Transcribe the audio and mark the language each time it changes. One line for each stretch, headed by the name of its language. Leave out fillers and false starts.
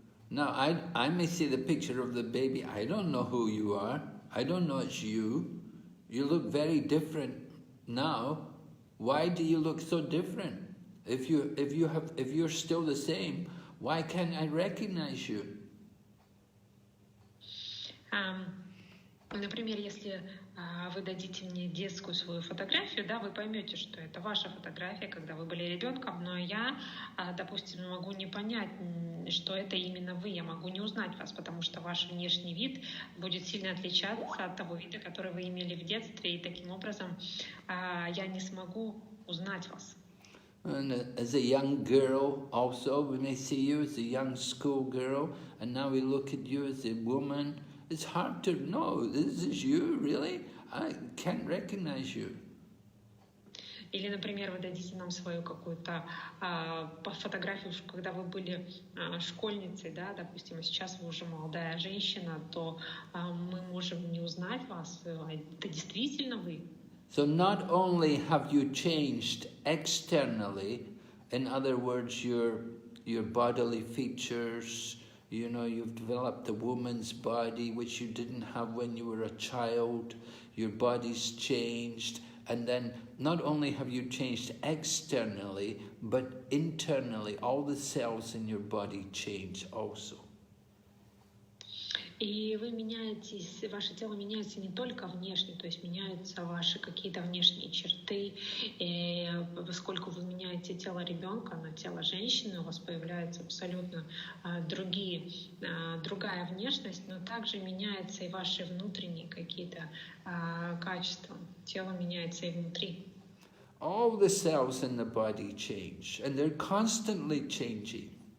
English: Now, I may see the picture of the baby. I don't know who you are. I don't know it's you. You look very different now. Why do you look so different? If you're still the same, why can't I recognize you?
Russian: Например, если вы дадите мне детскую свою фотографию, да, вы поймете, что это ваша фотография, когда вы были ребенком, но я, допустим, могу не понять, что это именно вы, я могу не узнать вас, потому что ваш внешний вид будет сильно отличаться от того вида, который вы имели в детстве, и таким образом я не смогу узнать вас.
English: And as a young girl also, we may see you as a young school girl, and now we look at you as a woman. It's hard to know, this is you, really? I can't recognize you.
Russian: Или, например, вы дадите нам свою какую-то фотографию, когда вы были школьницей, да, допустим, а сейчас вы уже молодая женщина, то мы можем не узнать вас, это действительно вы.
English: So not only have you changed externally, in other words, your bodily features, you know, you've developed a woman's body which you didn't have when you were a child, your body's changed, and then not only have you changed externally, but internally, all the cells in your body change also.
Russian: И вы меняетесь, ваше тело меняется не только внешне, то есть меняются ваши какие-то внешние черты. И поскольку вы меняете тело ребенка на тело женщины, у вас появляется абсолютно другая внешность, но также меняются и ваши внутренние какие-то качества. Тело меняется и внутри.
English: All the cells in the body change, and they're constantly changing.